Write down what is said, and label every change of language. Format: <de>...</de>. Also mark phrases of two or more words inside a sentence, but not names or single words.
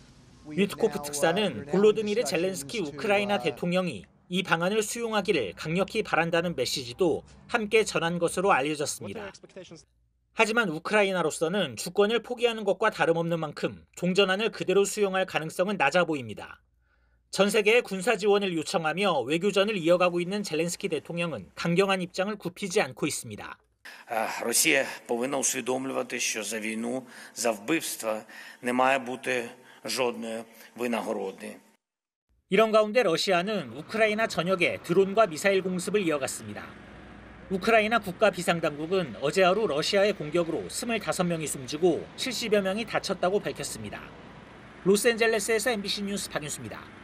<ko>위트코프 특사는 볼로드미르 젤렌스키 우크라이나 대통령이 이 방안을 수용하기를 강력히 바란다는 메시지도 함께 전한 것으로 알려졌습니다. 하지만 우크라이나로서는 주권을 포기하는 것과 다름없는 만큼 종전안을 그대로 수용할 가능성은 낮아 보입니다. 전 세계의 군사 지원을 요청하며 외교전을 이어가고 있는 젤렌스키 대통령은 강경한 입장을 굽히지 않고 있습니다.</ko> <uk>Росія повинна усвідомлювати, що за війну, за вбивства не має бути жодної винагороди.</uk> <ko>이런 가운데 러시아는 우크라이나 전역에 드론과 미사일 공습을 이어갔습니다. 우크라이나 국가 비상당국은 어제 하루 러시아의 공격으로 25명이 숨지고 70여 명이 다쳤다고 밝혔습니다. 로스앤젤레스에서 MBC 뉴스 박윤수입니다.</ko>